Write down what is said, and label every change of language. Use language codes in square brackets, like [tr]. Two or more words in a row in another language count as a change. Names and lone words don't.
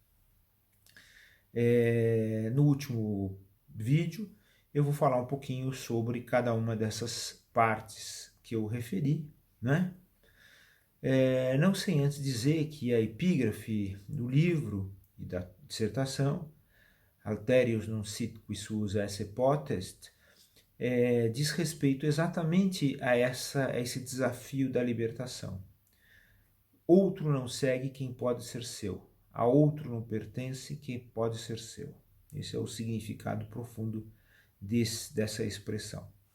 [pt] No último vídeo, eu vou falar um pouquinho sobre cada uma dessas partes que eu referi, né? Não sem antes dizer que a epígrafe do livro e da dissertação, [la] Alterius non sit qui suus esse potest, [pt] diz respeito exatamente a esse desafio da libertação. Outro não segue quem pode ser seu, a outro não pertence quem pode ser seu. Esse é o significado profundo dessa expressão.